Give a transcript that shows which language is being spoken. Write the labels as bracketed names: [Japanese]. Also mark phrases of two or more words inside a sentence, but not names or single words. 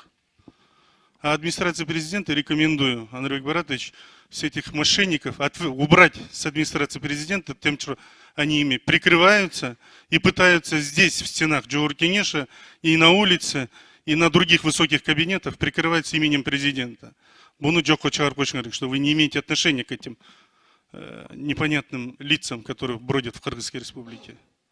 [Russian] А администрации президента рекомендую, Андрей Баратович, всех этих мошенников убрать с администрации президента, тем, что они ими прикрываются и пытаются здесь, в стенах Джоур-Кенеша, и на улице, и на других высоких кабинетах прикрываться именем президента. [Kyrgyz] Буну жокко чыгарып коюшуңар керек, [Russian] что вы не имеете отношения к этим непонятным лицам, которые бродят в Кыргызской республике.